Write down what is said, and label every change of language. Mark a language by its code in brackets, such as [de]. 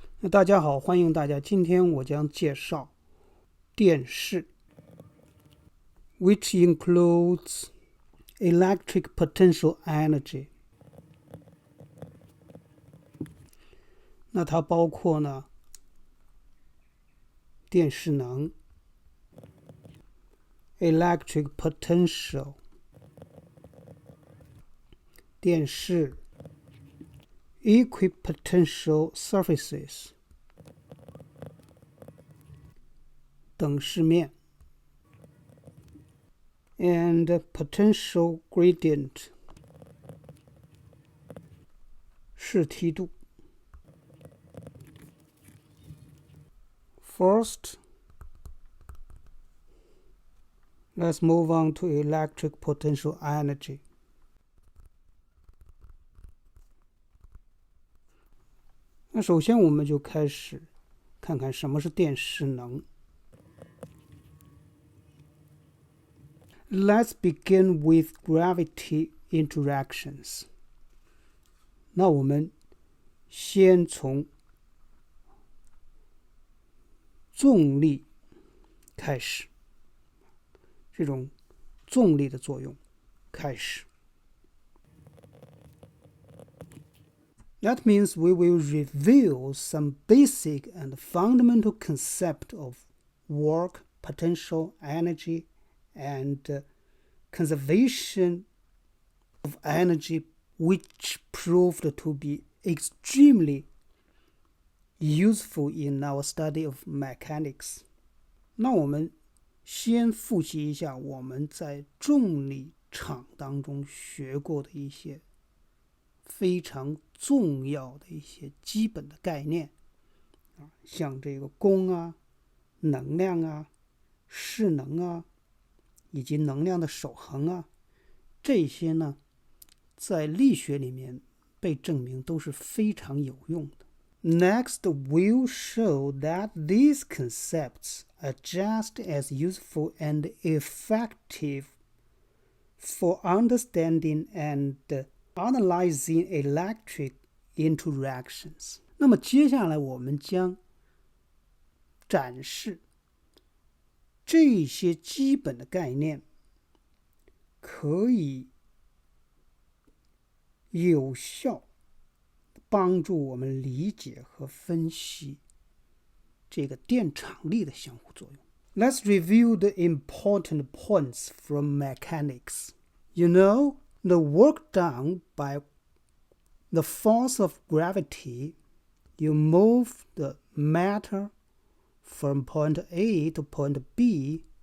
[zh] 大家好，欢迎大家。今天我将介绍电势 [en] which includes electric potential energy. [zh] 那它包括呢电势能 electric potential 电势 [en] equipotential surfaces [zh] 等势面 [en] and potential gradient [zh] 势梯度。 [en] First, let's move on to electric potential energy. [zh] 那首先我们就开始看看什么是电势能。 [en] Let's begin with gravity interactions. [zh] 那我们先从重力开始，这种重力的作用开始。 [en] That means we will reveal some basic and fundamental concept of work, potential, energy, and conservation of energy, which proved to be extremely useful in our study of mechanics. [zh] 那我们先复习一下我们在重力场当中学过的一些非常重要的一些基本的概念，像这个功啊、能量啊、势能啊，以及能量的守恒啊，这些呢，在力学里面被证明都是非常有用的。 [en] Next, we'll show that these concepts are just as useful and effective for understanding and analyzing electric interactions. [zh] 那么接下来我们将展示这些基本的概念可以有效帮助我们理解和分析这个电场力的相互作用。 [en] Let's review the important points from mechanics. You know, the work done by the force of gravity, you move the matter from point A to point B.